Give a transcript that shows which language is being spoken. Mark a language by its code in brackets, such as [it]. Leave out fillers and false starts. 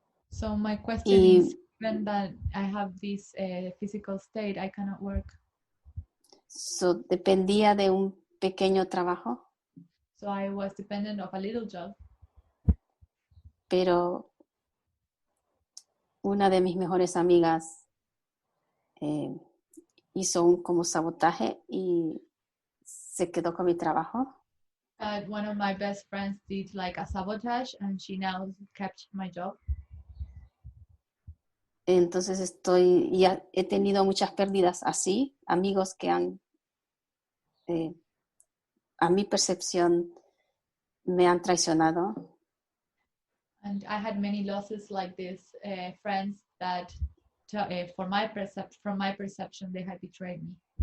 [en] So my question is, given that I have this physical state, I cannot work. [es] So dependía de un pequeño trabajo, [en] So I was dependent of a little job. [es] pero una de mis mejores amigas hizo un como sabotaje y se quedó con mi trabajo. [en] One of my best friends did like a sabotage and she now kept my job. [es] Entonces ya he tenido muchas pérdidas así, amigos que a mi percepción me han traicionado. [en] And I had many losses like this, friends that, from my perception, they had betrayed me.